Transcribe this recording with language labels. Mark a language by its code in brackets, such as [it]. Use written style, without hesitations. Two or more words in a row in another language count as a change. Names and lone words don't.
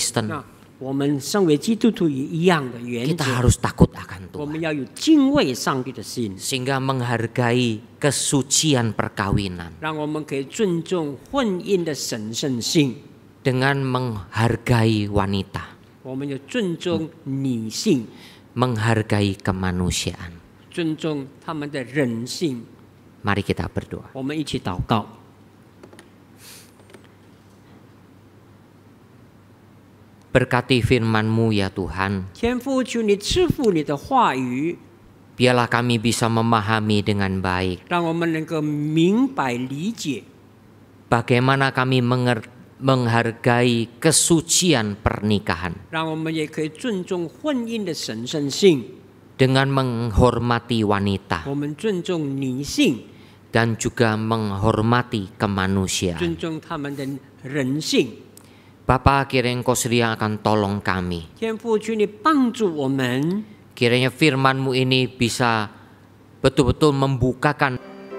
[zh] 那我们身为基督徒也一样的原 [id] Kita [zh] 则， [id] harus takut akan [zh] 我们 [id] Tuhan. [zh] 要有敬畏上帝的心， [id] Sehingga menghargai kesucian perkawinan. [zh] 让我们可以尊重婚姻的神圣性， [id] Dengan menghargai wanita. [zh] 我们要尊重女性， [id] Menghargai kemanusiaan. [zh] 尊重他们的人性。 [id] Mari kita berdoa. [zh] 我们一起祷告。 [id] Berkati firman-Mu ya Tuhan. [zh] 天父，求你赐福你的话语， [id] Biarlah kami bisa memahami dengan baik. [zh] 让我们能够明白理解， [id] Bagaimana kami menghargai kesucian pernikahan. [zh] 让我们也可以尊重婚姻的神圣性。 [id] Dengan menghormati wanita. [zh] 我们尊重女性， [id] Dan juga menghormati kemanusiaan. [zh] 尊重他们的人性。 [id] Bapa, kiranya Engkau sedia akan tolong kami. [zh] 天父，求你帮助我们， [id] Kiranya firman-Mu ini bisa betul-betul membukakan